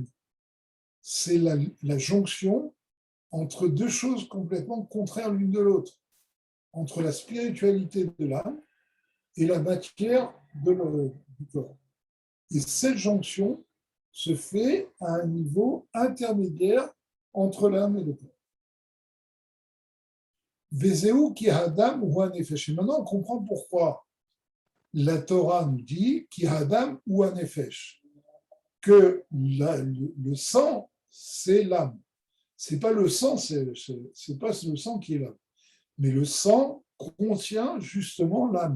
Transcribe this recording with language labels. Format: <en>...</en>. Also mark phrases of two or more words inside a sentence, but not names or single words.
<fr>C'est la jonction entre deux choses complètement contraires l'une de l'autre, entre la spiritualité de l'âme et la matière du corps. Et cette jonction se fait à un niveau intermédiaire entre l'âme et le corps.</fr> <he>וזהו כי הדם הוא הנפש.</he> <fr>Maintenant, on comprend pourquoi la Torah nous dit</fr> <he>כי הדם הוא הנפש,</he> <fr>que le sang, c'est l'âme. C'est pas le sang, c'est pas le sang qui est l'âme, mais le sang contient justement l'âme.</fr>